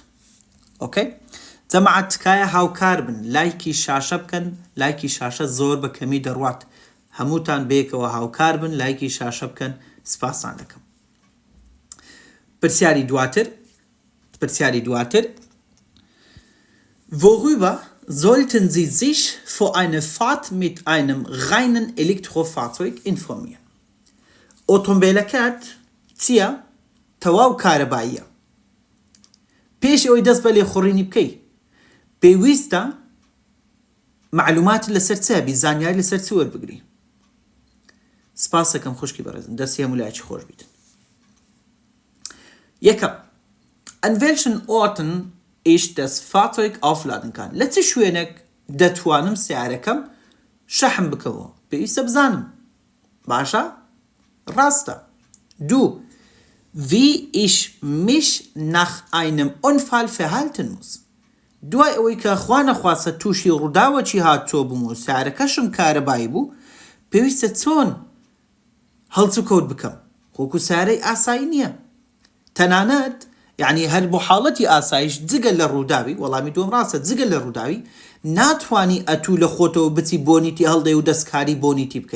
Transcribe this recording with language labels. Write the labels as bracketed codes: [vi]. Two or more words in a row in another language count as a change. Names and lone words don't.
[ckb] ئۆکەی؟ جەماعەت تکایە هاوکار بن، لایکی شاشە بکەن، لایکی شاشە زۆر بە کەمی دەڕوات. هەمووتان بێکەوە هاوکار بن، لایکی شاشە بکەن، سپاسان دەکەم. پرسیاری دواتر [de] Worüber sollten Sie sich vor einer Fahrt mit einem reinen Elektrofahrzeug informieren? [ckb] ئۆتۆمبیلەکەت چییە؟ تەواو کارەباییە. پێش ئەوەی دەست بە لێخوڕینی بکەی پێویستە معلومات لەسەر چ هەبی، زانیاری لەسەر چ وەربگری. سپاس دەکەم خوشکی بەڕێزم، دەستی هەموو لایەکی خۆش بیتن. یەکەم، [de] an welchen Orten ich das Fahrzeug aufladen kann. [ckb] لە چ شوێنێک دەتوانم سیارەکەم شەحن بکەوە؟ پێویستە بزانم. باشە؟ ڕاستە. دوو، [de] wie ich mich nach einem Unfall verhalten muss. [ckb] دوای ئەوەی کە خوا نەخواسە تووشی ڕووداوەکی هاتۆ بووم و سیارەکەشم کارەبایی بوو، پێویستە چۆن هەڵچ و کەوت بکەم؟ خۆکو سیارەی ئاسایی نییە. تەنانەت یعنی هەر بۆ حاڵەتی ئاسایش جگە لە ڕووداوی، وەڵامی دووەم ڕاستە، جگە لە ڕووداوی ناتوانی ئەتوو لە خۆتەوە بچی بۆنیتی هەڵدەی و دەستکاری بۆنیتی بکەی.